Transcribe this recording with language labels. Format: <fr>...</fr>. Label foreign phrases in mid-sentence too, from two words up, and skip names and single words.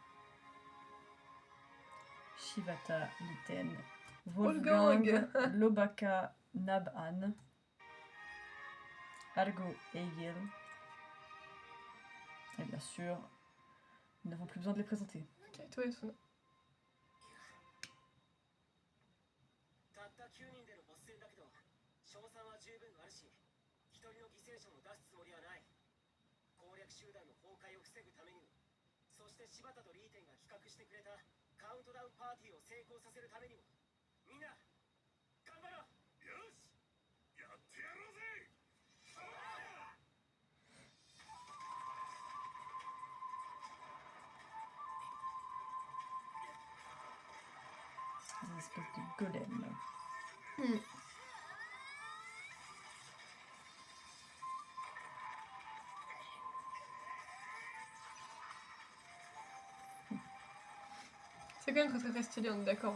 <fr>Shivata Liten, Wolfgang Wolfgang. Lobaka Nabhan, Argo Egil. Et bien sûr, nous n'avons plus besoin de les présenter. Ok, toi Asuna.</fr> <ja>たった9人でのボス戦だけど、賞賛は十分あるし、一人の犠牲者も出すつもりはない。攻略集団の崩壊を防ぐためにも、そして柴田とリーテンが企画してくれたカウントダウンパーティーを成功させるためにも、みんな、頑張ろう。よし、やってやろうぜ。</ja> <fr>Une espèce de golem. C'est quand même très très très stylé, on est d'accord.</fr>